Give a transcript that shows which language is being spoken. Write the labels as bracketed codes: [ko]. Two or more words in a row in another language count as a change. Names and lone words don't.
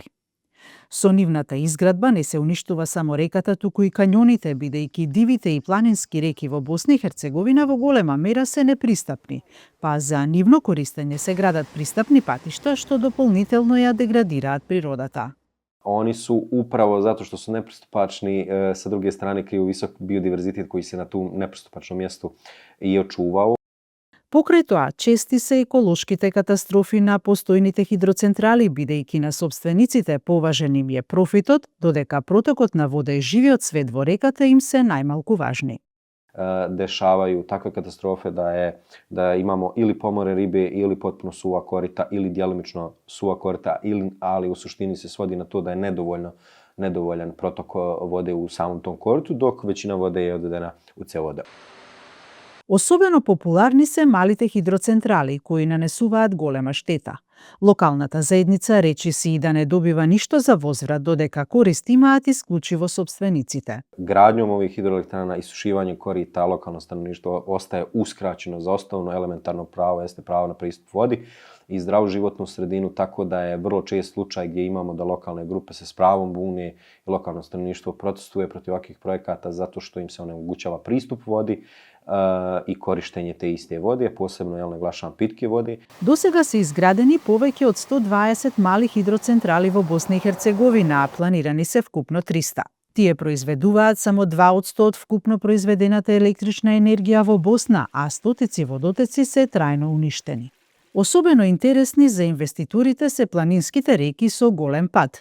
[mk] Со нивната изградба не се уништува само реката, туку и кањоните, бидејќи дивите и планински реки во Босна и Херцеговина во голема мера се непристапни, па за нивно користење се градат пристапни патишта што дополнително ја деградираат природата. [bs] Oni su upravo zato što su nepristupačni, sa druge strane kriju visok biodiverzitet koji se na tu nepristupačnom mjestu i očuvao. [mk] Покрај тоа, чести се еколошките катастрофи на постојните хидроцентрали, бидејќи на собствениците поважен им е профитот, додека протокот на вода и живиот свет во реката им се најмалку важни. [bs] Dešavaju takve katastrofe da imamo ili pomore ribe ili potpuno suva korita ili djelomično suva korita, ali u suštini se svodi na to da je nedovoljan protok vode u samom tom koritu, dok većina vode je odvedena u cevode. [mk] Особено популарни се малите хидроцентрали, кои нанесуваат голема штета. Локалната заедница речи си и да не добива ништо за возврат, додека корист имаат исклучиво собствениците. [bs] Gradnjom ovih hidroelektrana, isušivanjem korita, lokalno stanovništvo ostaje uskraćeno za osnovno elementarno pravo, jeste pravo na pristup vodi i zdravu životnu sredinu, tako da je vrlo čest slučaj gdje imamo da lokalne grupe se s pravom bune i lokalno stanovništvo protestuje protiv ovakvih projekata zato što im se onemogućava pristup vodi i korištenje te iste vode, posebno naglašavam pitke vode. [mk] До сега се изградени повеќе од 120 мали хидроцентрали во Босна и Херцеговина, а планирани се вкупно 300. Тие произведуваат само 2% од вкупно произведената електрична енергија во Босна, а стотици водотеци се трајно уништени. Особено интересни за инвеститорите се планинските реки со голем пад.